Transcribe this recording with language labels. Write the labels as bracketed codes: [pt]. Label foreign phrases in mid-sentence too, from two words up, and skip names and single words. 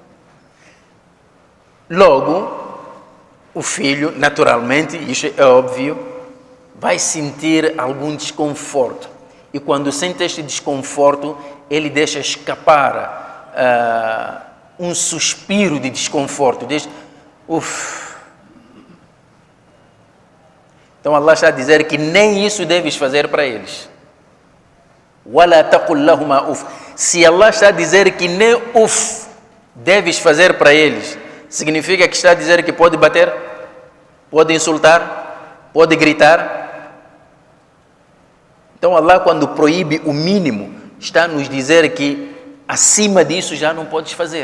[pt] Logo, o filho, naturalmente, isso é óbvio, vai sentir algum desconforto. E quando sente este desconforto, ele deixa escapar um suspiro de desconforto. Diz, uff. Então Allah está a dizer que nem isso deves fazer para eles. [ar] وَلَا تَقُلْ لَهُمَا uff. [pt] Se Allah está a dizer que nem uff deves fazer para eles, significa que está a dizer que pode bater, pode insultar, pode gritar. Então Allah, quando proíbe o mínimo, está a nos dizer que acima disso já não podes fazer.